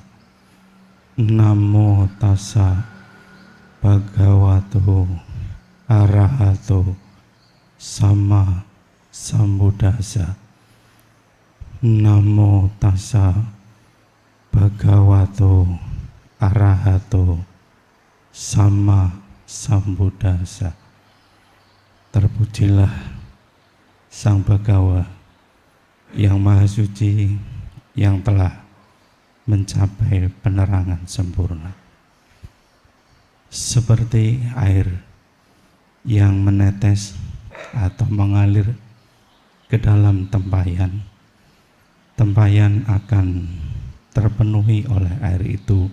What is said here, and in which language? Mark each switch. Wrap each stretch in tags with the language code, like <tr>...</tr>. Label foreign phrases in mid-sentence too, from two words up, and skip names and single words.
<pi>Namo tassa bhagavato arahato sama sambuddhassa. Namo tassa bhagavato arahato sama sambuddhassa.</pi> <id>Terpujilah Sang Bhagawa yang Maha Suci, yang telah mencapai penerangan sempurna. Seperti air yang menetes atau mengalir ke dalam tempayan, tempayan akan terpenuhi oleh air itu.</id>